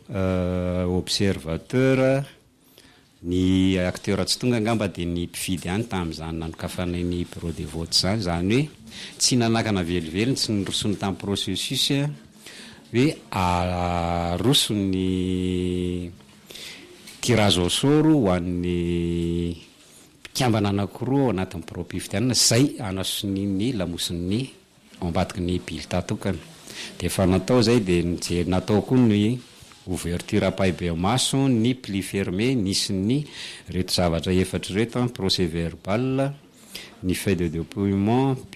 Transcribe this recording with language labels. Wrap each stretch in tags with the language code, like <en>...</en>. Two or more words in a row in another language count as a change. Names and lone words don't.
<mg>observateur ny acteur tsy tonga angamba dia ny mpifidy ihany tamin'izany nanokafanay ny</mg> <fr>bureau de vote</fr> <mg>zany hoe tsy nanakana velively tsy nirosony tamin'ny processus hoe aroso ny</mg> <fr>tirage au sort</fr> <mg>ho an'ny mpikambana anankiroa anatin'ny bureau mpifidianana zay anasony ny lamosiny ambadiky ny bulletin tokana dia efa natao zay dia natao koa ny ouverture apaibe maso ny</mg> <fr>pli fermé</fr> <mg>nisy ny reto zavatra efatra reto</mg> <fr>procès verbal</fr> <mg>ny</mg> <fr>feuille de dépouillement</fr>